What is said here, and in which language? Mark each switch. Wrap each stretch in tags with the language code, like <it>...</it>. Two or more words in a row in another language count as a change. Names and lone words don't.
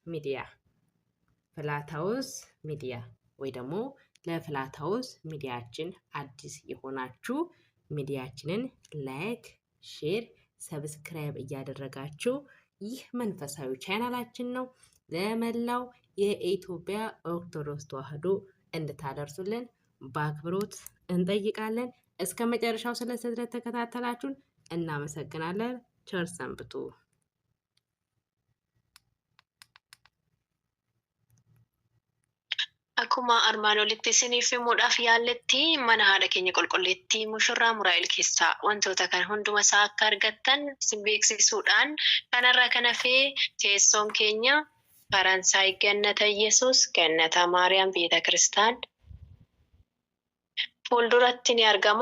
<am>ሚዲያ ወይ ደግሞ ለፍላታውስ ሚዲያችን አዲስ የሆናችሁ ሚዲያችንን ላይክ፣ ሼር፣ ሰብስክራይብ እያደረጋችሁ ይህ መንፈሳዊ ቻናላችን ነው ለመላው የኢትዮጵያ ኦርቶዶክስ ተዋሕዶ እንድታደርሱልን በአክብሮት እንጠይቃለን። እስከ መጨረሻው ስለተከታተላችሁን እናመሰግናለን። ቸር ሰንብቱ።</am> <om>Akkuma armaan olitti isiniif himuudhaaf yaalletti mana haadha keenya qulqulleetti mushurraa Muraa'el keessaa wantoota kan hunduma isaa akka argattan isin beeksisuudhaan kanarraa kan hafee teessoon keenya Faransaay Gannata Yesuus Gannata Maariyaam Beeta Kiristaan fuulduratti ni argama.</om>